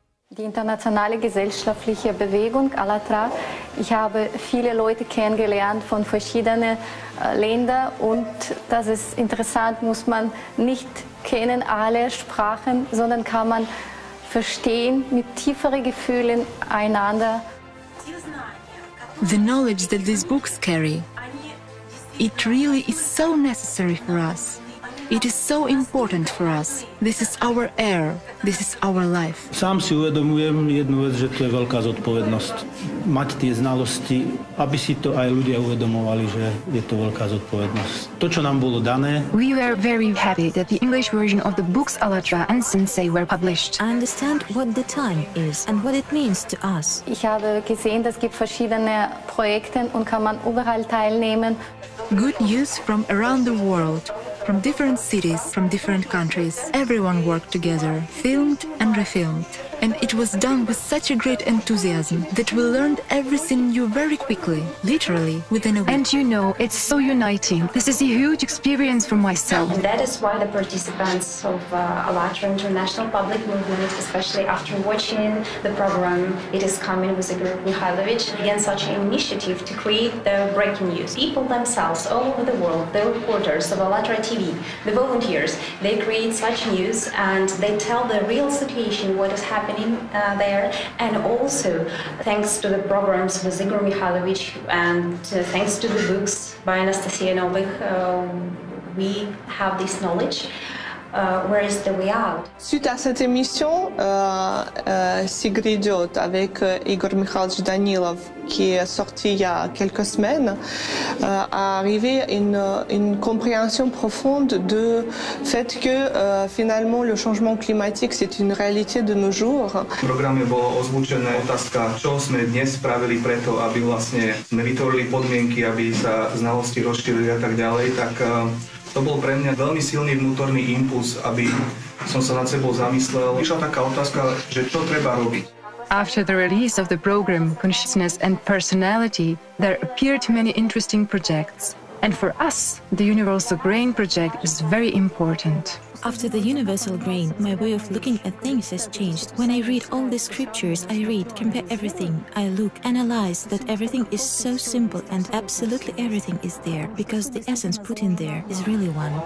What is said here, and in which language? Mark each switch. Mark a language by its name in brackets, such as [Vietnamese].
[German] Die internationale gesellschaftliche Bewegung ALLATRA. Ich habe viele Leute kennengelernt von verschiedenen Ländern und das ist interessant, muss man nicht kennen alle Sprachen, sondern kann man verstehen mit tieferen Gefühlen einander. [English] The knowledge that these books carry, it really is so necessary for us. It is so important for us. This is our air. This is our life. [Slovak] Sám si uvedomujem jednu vec, že to je veľká zodpovednosť. Mať tie znalosti, aby si to aj ľudia uvedomovali, že je to veľká zodpovednosť. To, čo nám bolo dané. [English] We were very happy that the English version of the books ALLATRA and Sensei were published. I understand what the time is and what it means to us. [German] Ich habe gesehen, es gibt verschiedene Projekte und kann man überall teilnehmen. [English] Good news from around the world. From different cities, from different countries. Everyone worked together, filmed and refilmed. And it was done with such a great enthusiasm that we learned everything new very quickly, literally within a week. And you know, it's so uniting. This is a huge experience for myself. And that is why the participants of ALLATRA International Public Movement, especially after watching the program It Is Coming with Igor Mikhailovich, began such an initiative to create the breaking news. People themselves all over the world, the reporters of ALLATRA TV, the volunteers, they create such news and they tell the real situation, what is happening there. And also, thanks to the programs with Igor Mikhailovich and thanks to the books by Anastasia Novik, we have this knowledge. Where is the way out? [French] Suite à cette émission, Sigrid avec Igor Mikhailovich Danilov, qui est sorti il y a quelques semaines, a arrivé une compréhension profonde du fait que finalement le changement climatique c'est une réalité de nos jours. [Slovak] V programe bolo ozvučené otázka, čo sme dnes spravili preto, aby vlastne sme vytvorili podmienky, aby sa znalosti rozšírili a tak ďalej, tak to bol pre mňa veľmi silný vnútorný impuls, aby som sa nad sebou zamyslel. Išla taká otázka, že čo treba robiť. [English] After the release of the program Consciousness and Personality, there appeared many interesting projects. And for us, the Universal Grain project is very important. After the universal grain, my way of looking at things has changed. When I read all the scriptures, I read, compare everything, I look, analyze that everything is so simple and absolutely everything is there because the essence put in there is really one.